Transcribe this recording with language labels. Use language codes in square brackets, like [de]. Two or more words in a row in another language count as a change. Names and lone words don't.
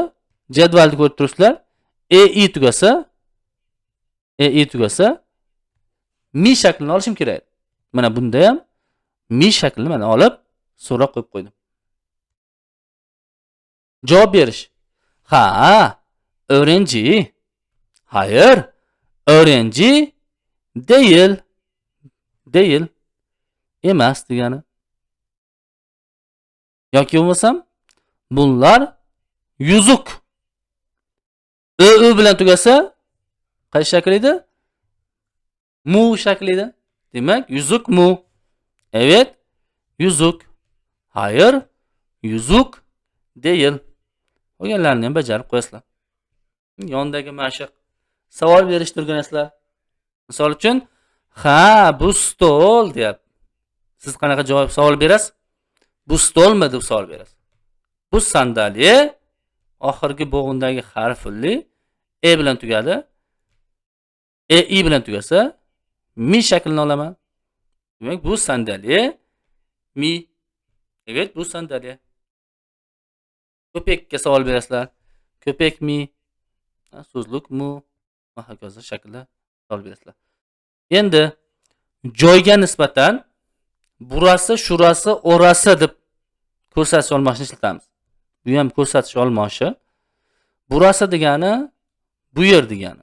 [uz] Jadvalni ko'rib turibsizlar. i tugasa mi shaklini olishim kerak. Mana bunda ham mi shaklini mana olib so'roq qo'yib qo'ydim. Javob berish. Ha, o'rinchi. [tr] Hayır, o'rinchi değil. Değil. [uz] Emas degani. Yoki bo'lmasam, bunlar yuzuk. Ö bilan tugasa qaysi shakl edi? Mu shakli edi. Demak, yuzuk mu. [tr] Evet, yuzuk. Hayır, yuzuk değil. [uz] Qolganlarini ham bajarib qo'yasizlar. Yondagi mashq savol berishni o'rganasizlar. Misol uchun, ha, bu stol deyapti. Siz qanaqa javob savol berasiz? Bu stolmi deb savol berasiz. Bu sandalye oxirgi bo'g'indagi harfli e bilan tugadi. I bilan tugasa mi shaklini olaman. Demak, [tr] bu sandalye mi. Evet, bu sandalye. [uz] Köpekka savol berasizlar. [tr] Köpek mi? [uz] So'zlik mu? Va hokazo shaklda savol berasizlar. Endi joyga nisbatan [tr] burasi, shurasi, orasi [uz] deb ko'rsatish olmoshni ishlatamiz. Bu ham ko'rsatish olmoshi. Burasi degani bu yer degani.